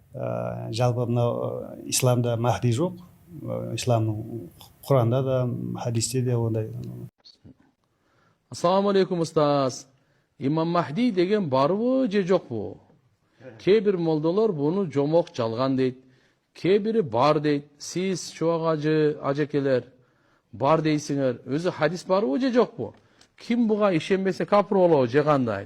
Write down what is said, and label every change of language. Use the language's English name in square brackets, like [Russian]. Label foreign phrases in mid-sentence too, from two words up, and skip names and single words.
[Kazakh] жалпы мынау исламда Махди жоқ. Исламның Құранда да, хадисте де ондай. [Arabic] السلام عليكم أستاذ. [Kyrgyz] Имам Махди деген барбы же жокпу? Кээ-бир молдолор буну жомок жалган дейт. Кээ-бири бар дейт. Сиз чубак ажекелер бар дейсиңер. Өзү хадис барбы же жокпу? Ким буга ишенбесе капыр болобу же кандай?